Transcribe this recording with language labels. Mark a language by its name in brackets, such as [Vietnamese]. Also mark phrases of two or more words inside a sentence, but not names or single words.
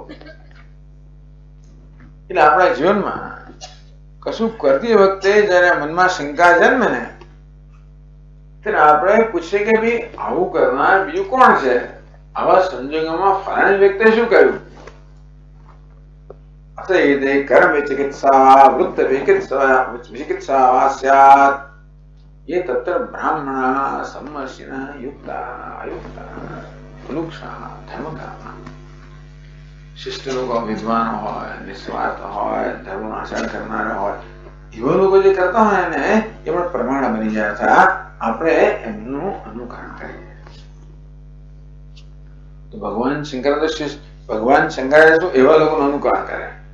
[Gujarati] એટલે આપણા જીવનમાં કશું કરતી વખતે જયારે મનમાં શંકા જન્મે ને ત્યારે આપણે પૂછીએ કે ભાઈ આવું કરનાર બીજું કોણ છે? આવા સંજોગોમાં ફલાણી વ્યક્તિએ શું કર્યું? [Sanskrit] કર્મ વિચિકિત્સા વૃત્ત વિચિકિત્સા સ્યાત ये तत्र ब्राह्मणाः सम्मर्षिणः युक्ताः अयुक्ताः अनुक्षाः धर्मकामाः. [Gujarati] શિષ્ટ લોકો વિદ્વાન હોય, નિસ્વાર્થ હોય, ધર્મનું આચરણ કરનારા હોય, એવા લોકો જે કરતા હોય ને એ પણ પ્રમાણ બની જાય છે. આપણે એમનું અનુકરણ કરીએ તો ભગવાન શંકરાચાર્ય શું એવા લોકોનું અનુકરણ કરે.